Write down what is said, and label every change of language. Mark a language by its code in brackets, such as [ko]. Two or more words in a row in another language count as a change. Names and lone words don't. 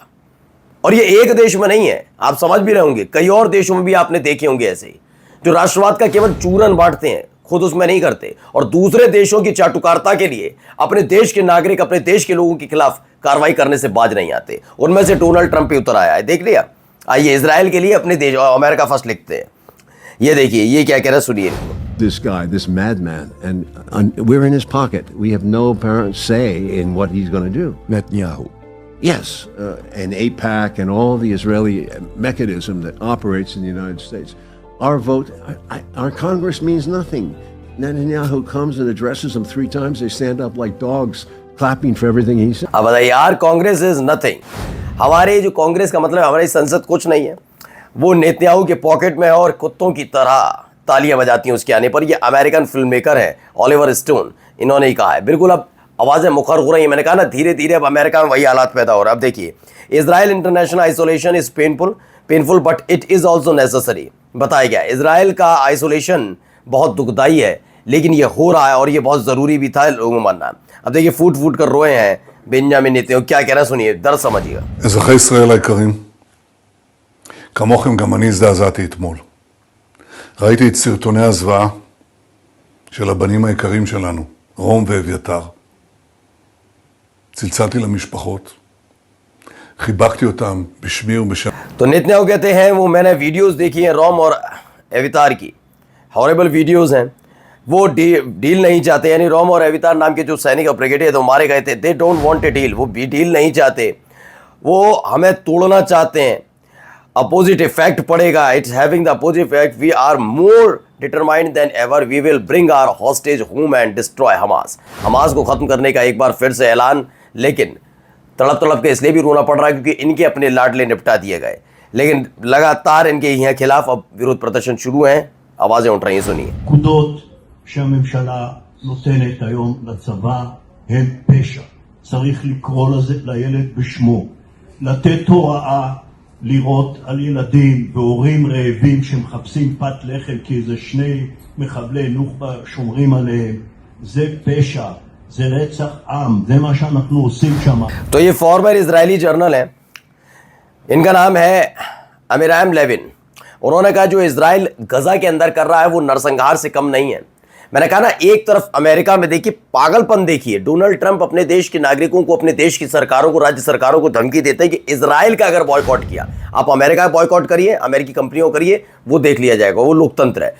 [hi] और ये एक देश में नहीं है, आप समझ भी रहे होंगे, कई और देशों में भी आपने देखे होंगे ऐसे ही, जो राष्ट्रवाद का केवल चूरन बांटते हैं, खुद उसमें नहीं करते, और दूसरे देशों की चाटुकारिता के लिए अपने देश के नागरिक, अपने देश के लोगों के खिलाफ कार्रवाई करने से बाज नहीं आते। उनमें से डोनाल्ड ट्रंप भी उतर आया है, देख लिया। आइए इजराइल के लिए अपने देश [en] America First [hi] लिखते हैं। ये देखिए ये क्या कह रहा है, सुनिए। [en] This guy, this madman, and we're in his pocket. We have no apparent say in what he's going to do. Netanyahu. Yes, and AIPAC and all the Israeli mechanism that operates in the United States. Our vote, our Congress means nothing. Netanyahu comes and addresses them 3 times. They stand up like dogs, clapping for everything he says. [hi] अब बताइए यार, [en] Congress is nothing. [hi] हमारे जो कांग्रेस का मतलब हमारी संसद कुछ नहीं है, वो नेतन्याहू के पॉकेट में है और कुत्तों की तरह तालियां बजाती हैं उसके आने पर। ये अमेरिकन फिल्म मेकर है ऑलिवर स्टोन, इन्होंने ही कहा है। बिल्कुल अब आवाज़ें मुखर हो रही हैं। मैंने कहा ना, धीरे धीरे अब अमेरिका में वही हालात पैदा हो रहा है। अब देखिए, [en] Israel international isolation is painful but it is also necessary. [hi] बताया गया इजराइल का आइसोलेशन बहुत दुखदाई है, लेकिन ये हो रहा है और ये बहुत ज़रूरी भी था लोगों मानना। अब देखिए फूट फूट कर रोए हैं बेंजामिन नेतन्याहू, क्या कह रहा है सुनिए, दर्द समझिएगा। [he] אזרחי ישראל היקרים, כמוכם גם אני הזדעזעתי אתמול. ראיתי את סרטוני הזוועה של הבנים היקרים שלנו, רום ואביתר. צלצלתי למשפחות, חיבקתי אותם בשמי ובשם. [hi] तो नेतन्याहू कहते हैं वो मैंने वीडियोस देखी हैं रोम और एवितार की, [en] horrible videos [hi] हैं। वो डील नहीं चाहते, यानी रोम और एवितार नाम के जो सैनिक ब्रिगेडियर तो मारे गए थे, [en] they don't want a deal, [hi] वो भी डील नहीं चाहते, वो हमें तोड़ना चाहते हैं। [en] opposite effect [hi] पड़ेगा, [en] it's having the opposite effect, we are more determined than ever, we will bring our hostage home and destroy Hamas. [hi] हमास को ख़त्म करने का एक बार फिर से ऐलान लेकिन तड़प तड़प के इसलिए भी रोना पड़ रहा है क्योंकि इनके अपने लाडले निपटा दिए गए। लेकिन लगातार इनके यहाँ खिलाफ अब विरोध प्रदर्शन शुरू हैं, आवाजें उठ रही हैं, सुनिए। [he] פקודות שהממשלה נותנת היום לצבא הן פשע. צריך לקרוא לילד בשמו. לתת הוראה לירות על ילדים והורים רעבים שמחפשים פת לחם כי איזה שני מחבלי נוח'בה שומרים עליהם. זה פשע, זה רצח עם, זה מה שאנחנו עושים שם. [hi] तो ये [en] former Israeli general [hi] है, इनका नाम है अमीराम लेविन। उन्होंने कहा जो इजराइल गजा के अंदर कर रहा है वो नरसंहार से कम नहीं है। मैंने कहा ना, एक तरफ अमेरिका में देखिए पागलपन देखिए, डोनाल्ड ट्रंप अपने देश के नागरिकों को, अपने देश की सरकारों को, राज्य सरकारों को धमकी देते हैं कि इजराइल का अगर बॉयकॉट किया, आप अमेरिका का बॉयकॉट करिए, अमेरिकी कंपनियों करिए, वो देख लिया जाएगा, वो लोकतंत्र है।